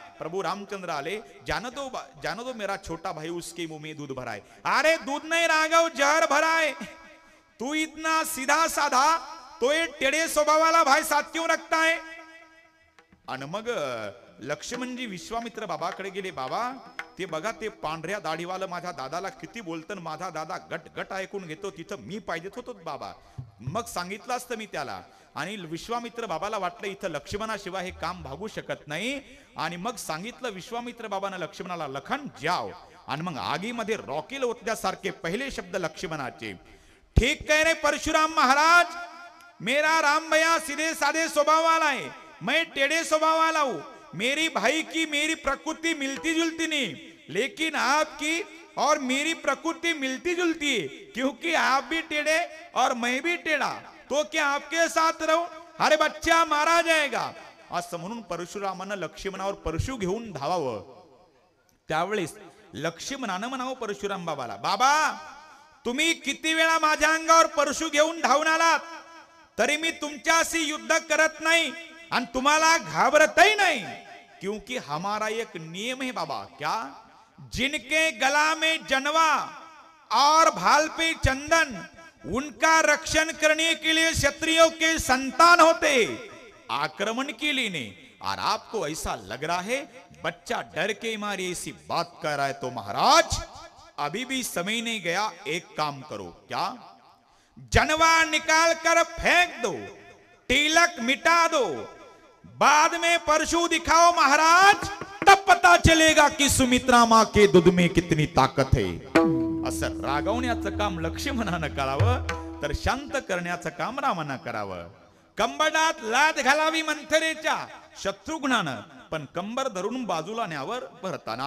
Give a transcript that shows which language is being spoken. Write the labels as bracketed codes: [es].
[mr] प्रभु रामचंद्र आले, [hi] जानो दो मेरा छोटा भाई, उसके मुंह में दूध भरा है. अरे दूध नहीं राघव, जहर भरा है. तू इतना सीधा साधा, तो ये टेढ़े स्वभाव वाला भाई साथ क्यों रखता है? [mr] आणि मग लक्ष्मणजी विश्वामित्र बाबाकडे गेले. बाबा ते बघा, ते पांढऱ्या दाढीवालं माझ्या दादाला किती बोलतं, माझा दादा गट गट ऐकून घेतो, तिथं मी पाहिजेत होतो बाबा. मग सांगितलं असतं मी त्याला. आणि विश्वामित्र बाबाला वाटलं इथं लक्ष्मणाशिवाय हे काम भागू शकत नाही. आणि मग सांगितलं विश्वामित्र बाबानं लक्ष्मणाला, [hi] लखन जाओ. [mr] आणि मग आगीमध्ये रॉकेल ओतल्यासारखे पहिले शब्द लक्ष्मणाचे. [hi] ठीक कह रहे परशुराम महाराज, मेरा राम भैया सीधे साधे स्वभाव वाला है, मैं टेढ़े स्वभाव वाला हूं. मेरी भाई की मेरी प्रकृति मिलती जुलती नहीं, लेकिन आपकी और मेरी प्रकृति मिलती जुलती है, क्योंकि आप भी टेढ़े और मैं भी टेढ़ा, तो क्या आपके साथ रहूं? अरे बच्चा मारा जाएगा. [mr] असं म्हणून परशुरामानं लक्ष्मणावर परशु घेऊन धावावं. त्यावेळेस लक्ष्मणानं म्हणावं परशुराम बाबाला, बाबा तुम्ही किती वेळा माझ्या अंगावर परशु घेऊन धावून आलात, तरी मी तुमच्याशी युद्ध करत नाही आणि तुम्हाला घाबरतही नाही. [hi] क्योंकि हमारा एक नियम है बाबा. क्या? जिनके गला में जनवा और भाल पे चंदन, उनका रक्षण करने के लिए क्षत्रियों के संतान होते, आक्रमण के लिए नहीं. और आपको ऐसा लग रहा है बच्चा डर के मारे ऐसी बात कर रहा है, तो महाराज अभी भी समय नहीं गया, एक काम करो. क्या? जनवा निकाल कर फेंक दो, तिलक मिटा दो, बाद में परशु दिखाओ महाराज, तब पता चलेगा कि सुमित्रा मां के दूध में कितनी ताकत है. [mr] असं रागवण्याचं काम लक्ष्मणानं करावं, तर शांत करण्याचं काम रामानं करावं. कंबडात लाद घालावी मंथरेच्या शत्रुघ्नानं, पण कंबर धरून बाजूला न्यावर भरताना.